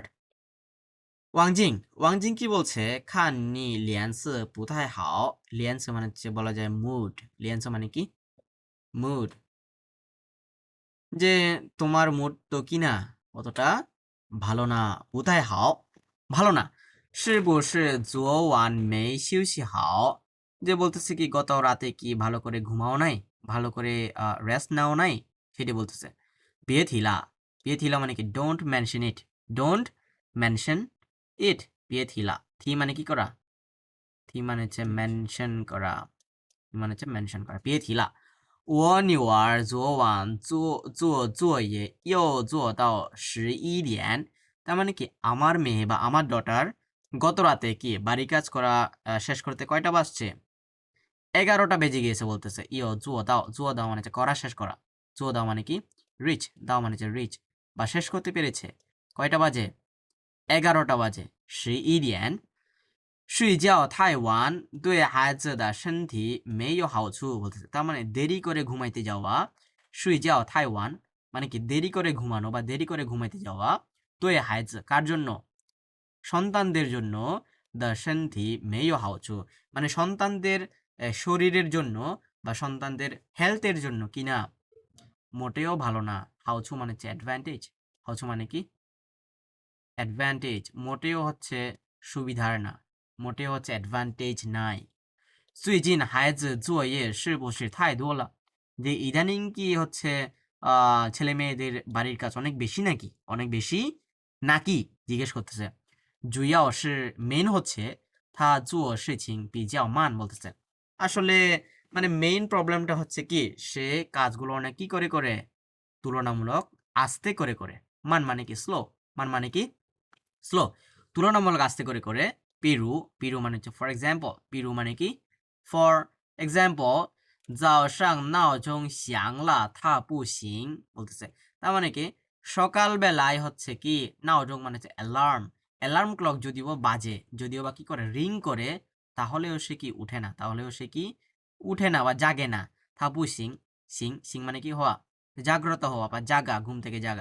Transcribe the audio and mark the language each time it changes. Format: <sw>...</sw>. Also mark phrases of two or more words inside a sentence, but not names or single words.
<bn>ওয়াংজিং কি বলছে,</bn> <zh>看你脸色不太好,</zh> <bn>লিয়ানসে মানে হচ্ছে বলা যায় মুড, লিয়ানসে মানে কি মুড, যে তোমার মুড তো কি না, অতটা ভালো না,</bn> <zh>不太好</zh> <bn>ভালো না,</bn> <zh>是不是昨晚没休息好,</zh> <bn>যে বলতেছে কি গত রাতে কি ভালো করে ঘুমাও নাই, ভালো করে রেস্ট নাও নাই, সেটি বলতেছে।</bn> <zh>别提了, 别提了</zh> <bn>মানে কি</bn> <en>don't mention it, don't mention it,</en> <zh>别提了,</zh> <bn>থি মানে কি করা, থি মানে হচ্ছে মেনশন করা, মানে হচ্ছে মেনশন করা।</bn> <zh>别提了，我女儿昨晚做作业又做到11点,</zh> <bn>তার মানে কি আমার মেয়ে বা আমার ডটার গত রাতে কি বাড়ি কাজ করা শেষ করতে কয়টা বাজছে, 11টা বেজে গিয়েছে বলতেছে।</bn> <zh>又做到</zh> <bn>মানে হচ্ছে করা, শেষ করা,</bn> <zh>做到</zh> <bn>মানে কি রিচ, দাও মানে হচ্ছে রিচ বা শেষ করতে পেরেছে, কয়টা বাজে, 11টা বাজে।</bn> <zh>11点，睡觉太晚对孩子的身体没有好处 বলতেছে।</zh> <bn>তার মানে দেরি করে ঘুমাইতে যাওয়া,</bn> <zh>睡觉太晚</zh> <bn>মানে কি দেরি করে ঘুমানো বা দেরি করে ঘুমাইতে যাওয়া,</bn> <zh>对孩子</zh> <bn>কার জন্য, সন্তানদের জন্য,</bn> <zh>的身体没有好处</zh> <bn>মানে সন্তানদের শরীরের জন্য বা সন্তানদের হেলথের জন্য কিনা মোটেও ভালো না। হাউচু মানে হচ্ছে অ্যাডভান্টেজ, হাউচু মানে কি অ্যাডভান্টেজ, মোটেও হচ্ছে সুবিধার না, মোটেও হচ্ছে অ্যাডভান্টেজ নাই।</bn> <zh>最近孩子作业是不是太多了,</zh> <bn>যে ইদানিং কি হচ্ছে ছেলে মেয়েদের বাড়ির কাজ অনেক বেশি নাকি, অনেক বেশি নাকি জিজ্ঞেস করতেছে।</bn> <zh>主要是</zh> <bn>মেইন হচ্ছে</bn> <zh>他做事情比较慢 বলতেছে।</zh> <bn>আসলে মানে মেইন প্রবলেমটা হচ্ছে কি, সে কাজগুলো অনেক কি করে করে, তুলনামূলক আস্তে করে করে। মান মানে কি স্লো, মান মানে কি স্লো, তুলনামূলক আস্তে করে করে। পিরু, পিরু মানে হচ্ছে</bn> <en>for example,</en> <bn>পিরু মানে কি</bn> <en>for example.</en> <zh>早上闹钟响了它不行 বলতেছে।</zh> <bn>তার মানে কি সকালবেলায় হচ্ছে কি, নাওজং মানে হচ্ছে অ্যালার্ম,</bn> <en>alarm clock</en> <bn>যদিও বাজে, যদিও বা কি করে রিং করে, তাহলেও সে কি উঠে না, তাহলেও সে কি উঠে না বা জাগে না।</bn> <zh>他不醒,</zh> <bn>সিং সিং মানে কি হওয়া, জাগ্রত হওয়া বা জাগা, ঘুম থেকে জাগা।</bn>